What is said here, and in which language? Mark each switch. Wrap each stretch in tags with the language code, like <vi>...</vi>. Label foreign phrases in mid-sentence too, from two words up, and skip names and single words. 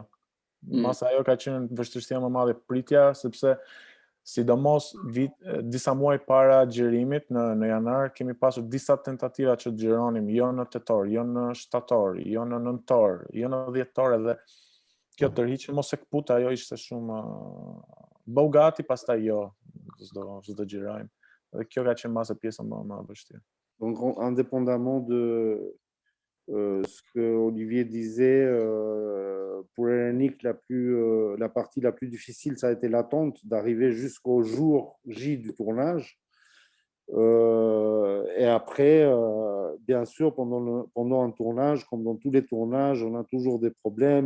<sq>Mas ajo ka qenë vështirësia më e madhe pritja, sepse sidomos disa muaj para xhirimit në janar kemi pasur disa tentativa që të xhironim, jo në tetor, jo në shtator, jo në nëntor, jo në dhjetor, edhe kjo tërhiqje mos e kput, ajo ishte shumë bëu gati, pastaj jo, s'do xhirojmë. Dhe kjo ka qenë masë pjesa më e vështirë.</sq> <fr>Donc, indépendamment de ce que Olivier disait, pour Erenik, la partie la plus difficile, ça a été l'attente d'arriver jusqu'au jour J du tournage. Et après, bien sûr, pendant un tournage, comme dans tous les tournages, on a toujours des problèmes.</fr>